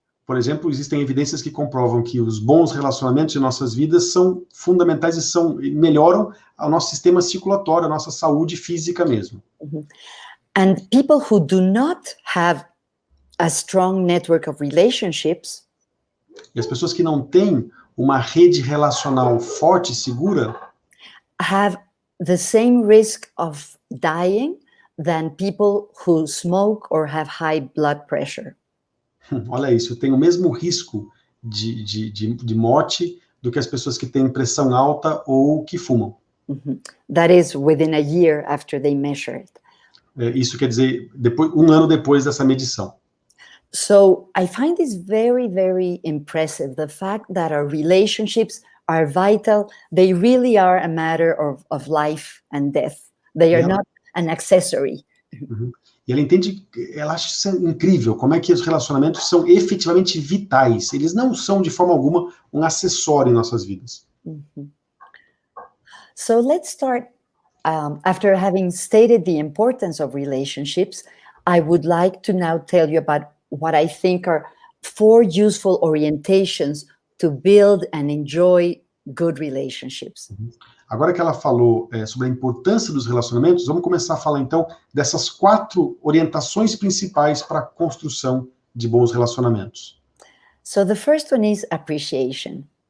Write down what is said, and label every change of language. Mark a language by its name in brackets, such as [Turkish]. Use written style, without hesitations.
[Portuguese] Por exemplo, existem evidências que comprovam que os bons relacionamentos em nossas vidas são fundamentais e melhoram o nosso sistema circulatório, a nossa saúde física mesmo. Mm-hmm. [English] And people who do not have a strong network of relationships, [Portuguese] e as pessoas que não têm uma rede relacional forte e segura, [English] have the same risk of dying than people who smoke or have high blood pressure. [Portuguese] Olha isso, tem o mesmo risco de morte do que as pessoas que têm pressão alta ou que fumam. Mm-hmm. [English] That is within a year after they measure it. [Portuguese] Isso quer dizer, um ano depois dessa medição. [English] So I find this very, very impressive, the fact that our relationships are vital. They really are a matter of life and death. They are not an accessory. Uhum. [Portuguese] E ela acha isso incrível, como é que os relacionamentos são efetivamente vitais. Eles não são, de forma alguma, um acessório em nossas vidas. Mm-hmm. [English] So let's start, after having stated the importance of relationships, I would like to now tell you about what I think are 4 useful orientations to build and enjoy good relationships. Uhum. [Portuguese] Agora que ela falou sobre a importância dos relacionamentos, vamos começar a falar então dessas 4 orientações principais para a construção de bons relacionamentos. [English] So the first one is appreciation.